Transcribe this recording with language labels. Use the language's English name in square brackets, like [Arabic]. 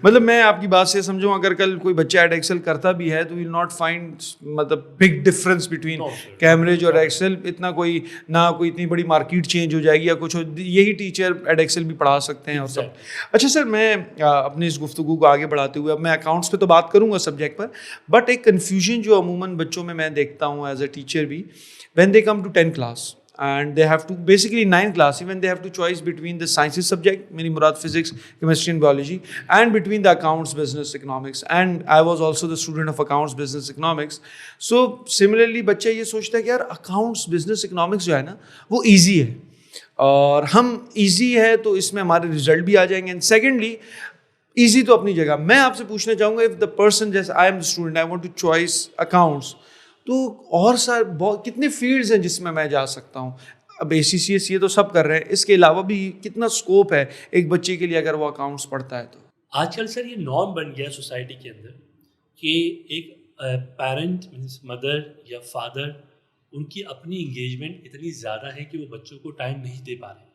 [Urdu] مطلب میں آپ کی بات سے سمجھوں, اگر کل کوئی بچہ ایڈیکسل کرتا بھی ہے تو [English] we will not find [Urdu] مطلب بگ ڈفرینس بٹوین کیمبرج اور ایڈیکسل. اتنا کوئی نہ کوئی اتنی بڑی مارکیٹ چینج ہو جائے گی یا کچھ, یہی ٹیچر ایڈیکسل بھی پڑھا سکتے ہیں اور سب. اچھا سر, میں اپنی اس گفتگو کو آگے بڑھاتے ہوئے اب میں اکاؤنٹس پہ تو بات کروں گا سبجیکٹ پر, بٹ ایک کنفیوژن جو عموماً بچوں میں دیکھتا ہوں ایز اے ٹیچر بھی, [English] When they come to 10th class and they have to basically 9th class even they have to choice between the sciences subject, meaning murad physics, chemistry and biology, and between the accounts, business, economics, and I was also the student of accounts, business, economics. So similarly [Urdu] بچہ یہ سوچتا ہے کہ یار accounts, business, economics جو ہے نا وہ ایزی ہے, اور ہم ایزی ہے تو اس میں ہمارے رزلٹ بھی آ جائیں گے. اینڈ سیکنڈلی ایزی تو اپنی جگہ. میں آپ سے پوچھنا چاہوں گا, [English] if the person [Urdu] جیسے [English] I am the student, I want to choice accounts, [Urdu] تو اور سر کتنے فیلڈز ہیں جس میں جا سکتا ہوں. اب ACCS یہ تو سب کر رہے ہیں, اس کے علاوہ بھی کتنا اسکوپ ہے ایک بچے کے لیے اگر وہ اکاؤنٹس پڑھتا ہے تو؟ آج کل سر یہ نارم بن گیا سوسائٹی کے اندر کہ ایک پیرنٹ مینس مدر یا فادر ان کی اپنی انگیجمنٹ اتنی زیادہ ہے کہ وہ بچوں کو ٹائم نہیں دے پا رہے.